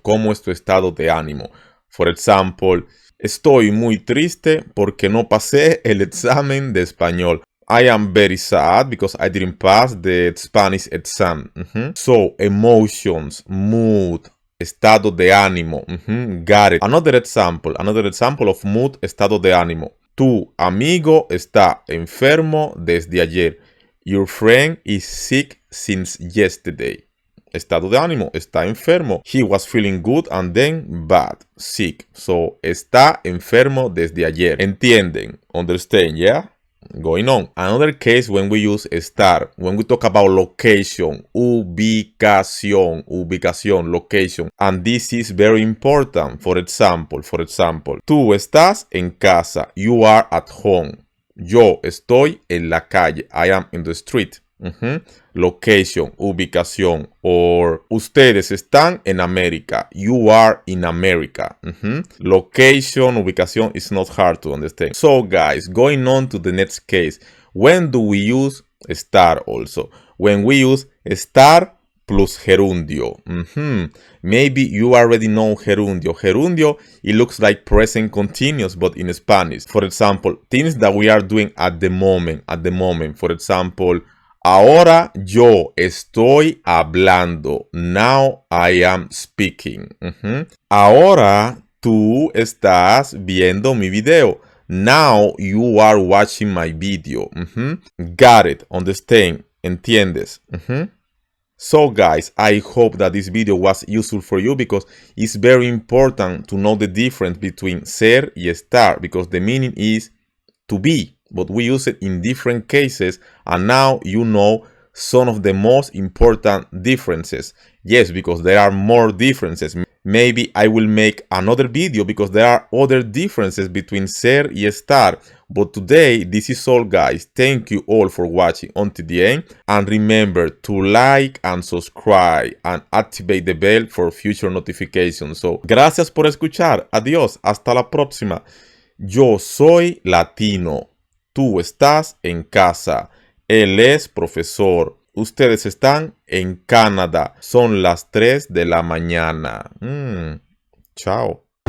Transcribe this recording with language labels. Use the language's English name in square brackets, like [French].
[Spanish] ¿Cómo es tu estado de ánimo? [English] For example, [Spanish] estoy muy triste porque no pasé el examen de español. [English] I am very sad because I didn't pass the Spanish exam. So, emotions, mood, estado de ánimo. Got it. Another example of mood, estado de ánimo. [Spanish] Tu amigo está enfermo desde ayer. [English] Your friend is sick since yesterday. [Spanish] Estado de ánimo, está enfermo. [English] He was feeling good and then bad, sick. So, [Spanish] está enfermo desde ayer. ¿Entienden? [English] Understand, yeah? Going on. Another case when we use estar, when we talk about location, ubicación, location. And this is very important. For example, [Spanish] tú estás en casa. [English] You are at home. [Spanish] Yo estoy en la calle. [English] I am in the street. Location, ubicación. [Spanish] Or ustedes están en América. [English] You are in America. Location, ubicación is not hard to understand. So guys, going on to the next case. When do we use estar also? When we use estar plus gerundio. Maybe you already know gerundio. Gerundio, it looks like present continuous, but in Spanish. For example, things that we are doing at the moment. For example, [Spanish] ahora yo estoy hablando. [English] Now I am speaking. [Spanish] Ahora tú estás viendo mi video. [English] Now you are watching my video. Got it. Understand. [Spanish] ¿Entiendes? [English] So guys, I hope that this video was useful for you because it's very important to know the difference between ser y estar because the meaning is to be, but we use it in different cases and now you know some of the most important differences. Yes, because there are more differences. Maybe I will make another video because there are other differences between ser y estar. But today, this is all guys. Thank you all for watching until the end. And remember to like and subscribe and activate the bell for future notifications. So, [Spanish] gracias por escuchar. Adiós. Hasta la próxima. Yo soy latino. Tú estás en casa. Él es profesor. Ustedes están en Canadá. Son las 3 de la mañana. Chao.